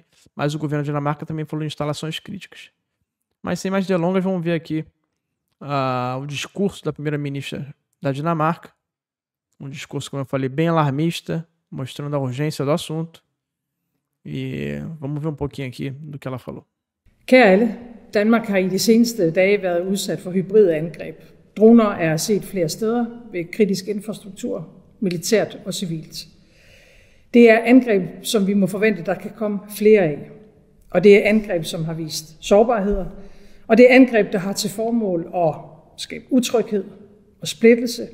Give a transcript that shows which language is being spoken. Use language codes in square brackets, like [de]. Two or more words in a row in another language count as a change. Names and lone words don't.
[pt] Mas o governo da Dinamarca também falou em instalações críticas. Mas sem mais delongas, vamos ver aqui o discurso da primeira-ministra da Dinamarca. Um discurso, como eu falei, bem alarmista, mostrando a urgência do assunto. E vamos ver um pouquinho aqui do que ela falou. [da] Kære alle, Danmark har i de seneste dage været udsat for hybridangreb. Droner er set flere steder ved kritisk infrastruktur, militært og civilt. Det er angreb, som vi må forvente, der kan komme flere af. Og det er angreb, som har vist sårbarheder. Og det er angreb, der har til formål at skabe utryghed og splittelse.